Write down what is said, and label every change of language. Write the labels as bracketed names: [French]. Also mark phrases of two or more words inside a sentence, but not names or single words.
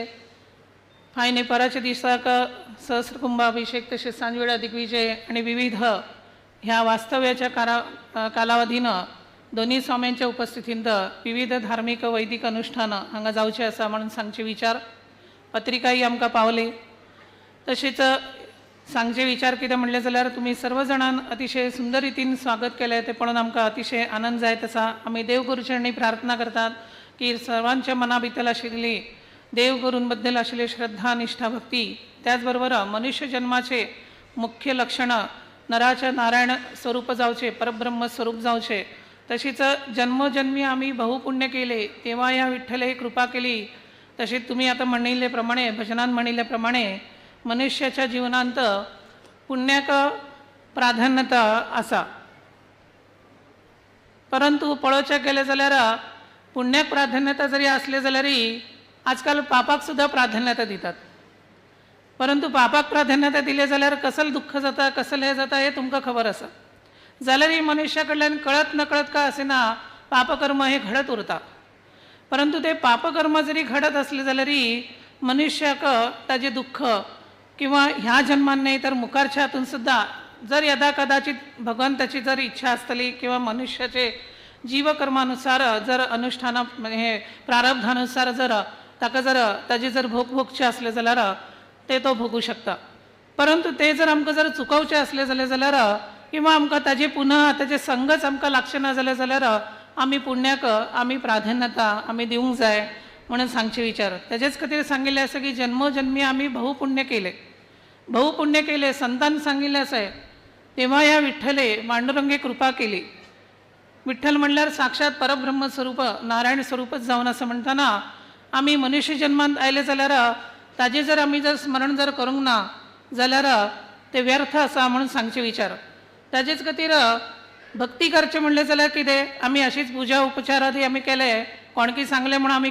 [Konkani] फायने पराच्या दिसाक सहस्र कुंभाभिषेक तसेच सांजवेळा दिग्विजय आणि विविध ह्या वास्तव्याच्या कालावधीनं दोन्ही स्वाम्यांच्या उपस्थितींत विविध धार्मिक वैदिक अनुष्ठान हांगा जावचे आसा म्हणून सांगचे विचार पत्रिकाही आमकां पावली. तसेच सांगचे विचार कितें म्हणले जाल्यार तुम्ही सर्वजणांन अतिशय सुंदर रितीन स्वागत केले ते पळोवन आमकां अतिशय आनंद जायत आसा. आमी देवगुरूचरणी प्रार्थना करतात की सर्वांच्या मना भितर आशिल्ली देवगुरूंबद्दल आशिल्ली श्रद्धा निष्ठा भक्ती त्याचबरोबर मनुष्य जन्माचे मुख्य लक्षण नराच्या नारायण स्वरूप जावचे परब्रह्म स्वरूप जावचे. [Marathi] तशीच जन्मोजन्मी आम्ही बहुपुण्य केले तेव्हा या विठ्ठले कृपा केली. [Konkani] तसेच तुम्ही आता म्हणिल्ल्याप्रमाणे भजनांत म्हणिल्ल्याप्रमाणे मनुष्याच्या जीवनांत पुण्याक प्राधान्यता आसा परंतु पळोवचें गेलें जाल्यार पुण्याक प्राधान्यता जरी आसले जाल्यारय आजकाल पापाक सुद्धा प्राधान्यता दितात. परंतु पापाक प्राधान्यता दिले जाल्यार कसलं दुःख जाता कसलं हे जाता हे तुमकां खबर आसा. जाल्यारही मनुष्या कडल्यान कळत नकळत का असेना पापकर्म हे घडत उरता. परंतु ते पापकर्म जरी घडत असले जाल्यारही मनुष्याक ताजे दुःख किंवा ह्या जन्मान नाही तर मुखारच्या हातून सुद्धा जर यदा कदाचित भगवंताची जर इच्छा असतली किंवा मनुष्याचे जीवकर्मानुसार जर अनुष्ठान हे प्रारब्धानुसार जर ताका जर ताजे जर भोगचे असले जाल्यार ते तो भोगू शकता. परंतु ते जर आमकां जर चुकवचे असले जाल्यार किंवा आमकां ताजे पुन्हा ताजे संगच आमकां लागचे ना जाल्यार आमी पुण्याक आमी प्राधान्यता आमी दिवंक जाय म्हणून सांगचे विचार. तेजेच खातीर सांगिल्लें आसा की जन्मोजन्मी आमी बहुपुण्य केले संतान सांगिल्लें आसा [Marathi] तेव्हा ह्या विठ्ठले पांडुरंगे कृपा केली. [Konkani] विठ्ठल म्हणल्यार साक्षात परब्रह्म स्वरूप नारायण स्वरूपच जावन असं म्हणटाना आमी मनुष्य जन्मांत आयले जाल्यार ताजे जर आमी जर स्मरण जर करूंक ना जाल्यार ते व्यर्थ आसा म्हणून सांगचे विचार. ताजेच खातीर भक्ती करचें म्हणलें जाल्यार कितें आमी अशीच पुजा उपचार आदी आमी केले कोणकी सांगले म्हणून आमी